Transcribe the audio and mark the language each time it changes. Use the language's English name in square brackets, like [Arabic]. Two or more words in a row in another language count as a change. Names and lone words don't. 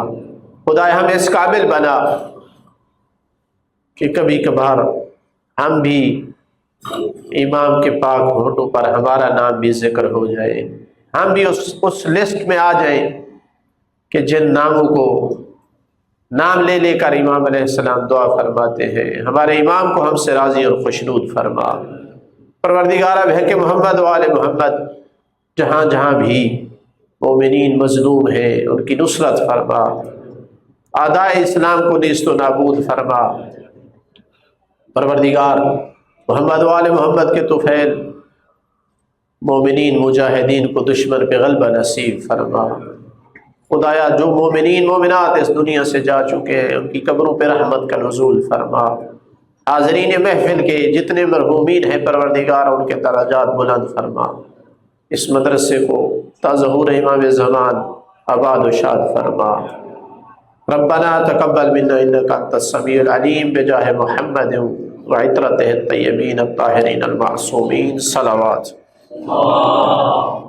[Urdu] خدایا ہمیں اس قابل بنا کہ کبھی کبھار ہم بھی امام کے پاک ہونٹوں پر ہمارا نام بھی ذکر ہو جائے، ہم بھی اس لسٹ میں آ جائیں کہ جن ناموں کو نام لے لے کر امام علیہ السلام دعا فرماتے ہیں۔ ہمارے امام کو ہم سے راضی اور خوشنود فرما۔ پروردگارہ بھیک محمد و آل محمد، جہاں جہاں بھی مومنین مظلوم ہیں ان کی نصرت فرما، اعداء اسلام کو نیست و نابود فرما۔ پروردگار محمد و آل محمد کے طفیل مومنین مجاہدین کو دشمن پہ غلبہ نصیب فرما۔ خدایا جو مومنین مومنات اس دنیا سے جا چکے ہیں ان کی قبروں پہ رحمت کا نزول فرما۔ حاضرین محفل کے جتنے مرحومین ہیں پروردگار ان کے درجات بلند فرما۔ اس مدرسے کو تا ظہور امام زمان آباد و شاد فرما۔ [Arabic] ربنا تقبل منا انک انت السمیع العلیم بجاہ محمد وعطرتہ الطیبین الطاہرین المعصومین صلوات۔